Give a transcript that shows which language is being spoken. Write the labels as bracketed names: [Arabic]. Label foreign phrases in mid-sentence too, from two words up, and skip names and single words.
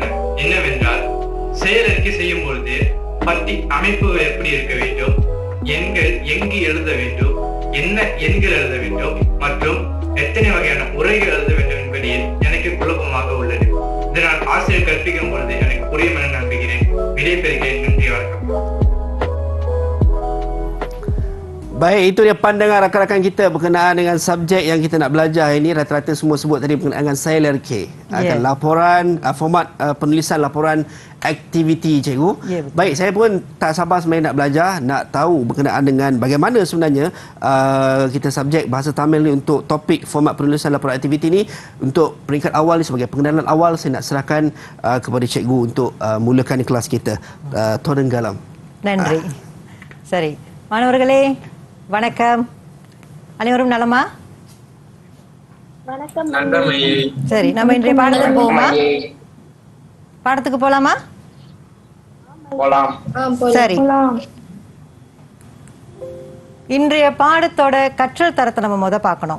[Tamil] என்னவென்றால், செயலறிக்கை செய்யும் பொழுது பத்தி அமைப்பு எப்படி இருக்க வேண்டும், எண்கள் எங்கு எழுத வேண்டும், என்ன எண்கள் எழுத வேண்டும் மற்றும் எத்தனை வகையான உரைகள் எழுத வேண்டும் என்பதில் எனக்கு குழப்பமாக உள்ளது. இதனால் ஆசிரியர் கற்பிக்கும் பொழுது எனக்கு புரியும் என நம்புகிறேன். விடைபெறுகிறேன். நன்றி, வணக்கம். [Malay] Baik, itu dia pandangan rakan-rakan kita berkenaan dengan subjek yang kita nak belajar ini. Rata-rata semua sebut tadi berkenaan dengan saya leriki. Laporan, format penulisan laporan aktiviti cikgu. Baik, saya pun tak sabar sebenarnya nak belajar, nak tahu berkenaan dengan bagaimana sebenarnya kita subjek bahasa Tamil ni untuk topik format penulisan laporan aktiviti ni. Untuk peringkat awal ni, sebagai pengenalan awal, saya nak serahkan kepada cikgu untuk mulakan kelas kita. [Tamil] Todenggalam. நன்றி. சரி, மாணவர்களே வணக்கம். அனைவரும் நலமா? வணக்கம். சரி, நம்ம இன்றைய பாடத்துக்கு போவோமா? பாடத்துக்கு போலாமா? சரி, இன்றைய பாடத்தோட கற்றல் தரத்தை நம்ம பார்க்கணும்.